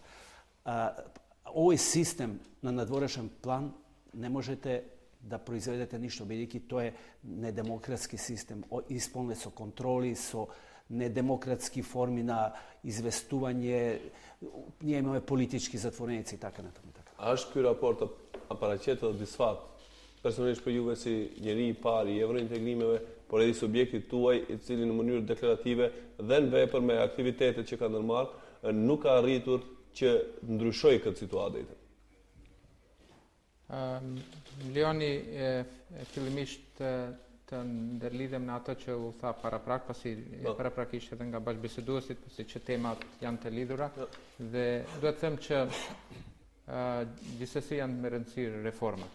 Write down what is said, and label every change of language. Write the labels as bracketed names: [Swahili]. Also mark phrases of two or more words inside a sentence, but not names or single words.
[Macedonian] Овој систем на надворешен план не можете да произведете ништо, бидејќи тоа е недемократски систем, исполнет со контроли, со недемократски форми на известување. Ние имаме политички затвореници и така натаму. [Albanian] A është ky raport paraqetet disfat personalisht për juve si njeri i parë i eurointegrimeve, por edhe subjektit tuaj i cili në mënyrë deklarative dhe në vepër me aktivitetet që ka ndërmarrë nuk ka arritur që ndryshoj këtë situatë? Leoni, fillimisht të ndërlidhem në ato që u tha paraprak, pasi paraprakisht edhe nga bashkëbiseduesit, pasi që temat janë të lidhura, dhe duhet them që gjithsesi janë me rëndësi reformat.